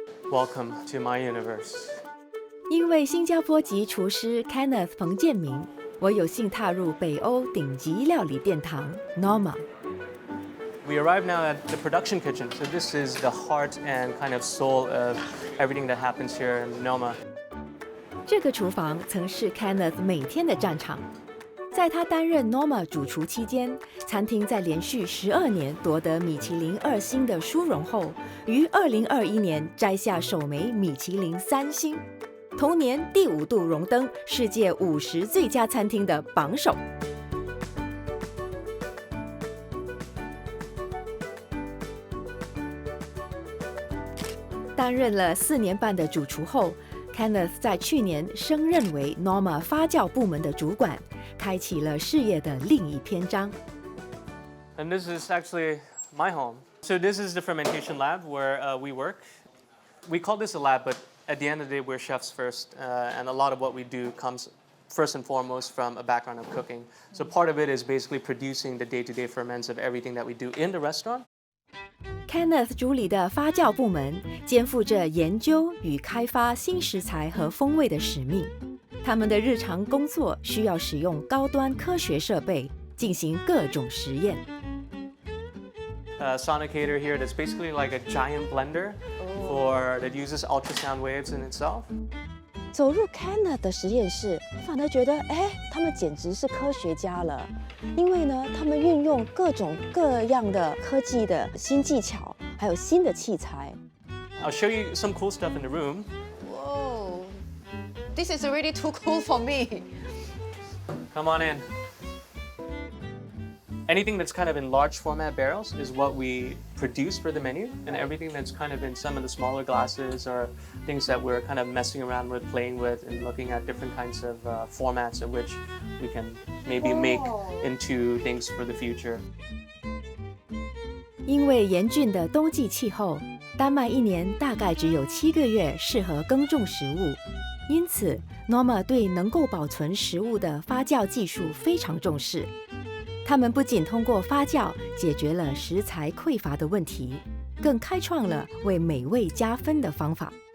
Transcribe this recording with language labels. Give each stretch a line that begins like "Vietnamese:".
English: Welcome to my universe.
Chinese: 因为新加坡籍厨师 Kenneth 彭建明，我有幸踏入北欧顶级料理殿堂 Norma。
English: We arrive now at the production kitchen. So this is the heart and kind of soul of everything that happens here in Noma.
Chinese: 这个厨房曾是 Kenneth 每天的战场。在他担任 Norma 主厨期间，餐厅在连续12年夺得米其林2星的殊荣后，于2021年摘下首枚米其林3星，同年第5度荣登世界50最佳餐厅的榜首。担任了4年半的主厨后 ，Kenneth 在去年升任为 Norma 发酵部门的主管，开启了事业的另一篇章。
English: And this is actually my home. So this is the fermentation lab where we work. We call this a lab, but at the end of the day, we're chefs first, and a lot of what we do comes first and foremost from a background of cooking. So part of it is basically producing the day-to-day ferments of everything that we do in the restaurant.
Chinese: Kenneth 主理的发酵部门肩负着研究与开发新食材和风味的使命。他们的日常工作需要使用高端科学设备进行各种实验。
English: Sonicator here that's basically like a giant blender that uses ultrasound waves in itself.
Chinese: 走入 Kenneth 的实验室，反而觉得，他们简直是科学家了，因为呢，他们运用各种各样的科技的新技巧，还有新的器材。
English: I'll show you some cool stuff in the room. This is already too cool for me. Come on in. Anything that's kind of in large format barrels is what we produce for the menu, and everything that's kind of in some of the smaller glasses or things that we're kind of messing around with, playing with, and looking at different kinds of formats of which we can maybe make into things for the future.
Chinese: 因为严峻的冬季气候，丹麦一年大概只有7个月适合耕种食物，因此 Norma 对能够保存食物的发酵技术非常重视。他们不仅通过发酵解决了食材匮乏的问题，更开创了为美味加分的方法。